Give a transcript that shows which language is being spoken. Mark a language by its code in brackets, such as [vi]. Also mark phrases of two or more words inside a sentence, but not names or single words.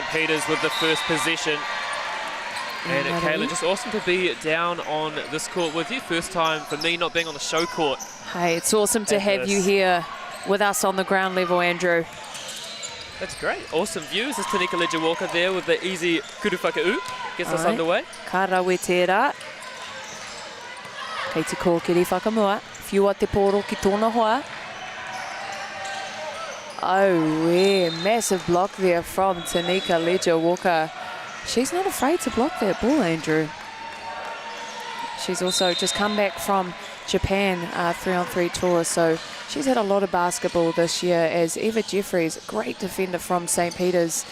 [en] Peter's with the first possession. And Kayla, just awesome to be down on this court with you. First time for me not being on the show court. Hey, it's awesome to have you here with us on the ground level, Andrew. That's great. Awesome views. There's Tanika Ledger-Walker there with the easy kuruwhakau. Gets us underway. [mi] Ka rawe tērā. Kei te kōkiri whakamua. Whiua te pōro ki tōna hoa. [en] Oh, yeah. Massive block there from Tanika Ledger-Walker. She's not afraid to block that ball, Andrew. She's also just come back from Japan 3-on-3 tour, so she's had a lot of basketball this year, as Eva Jeffries, great defender from St.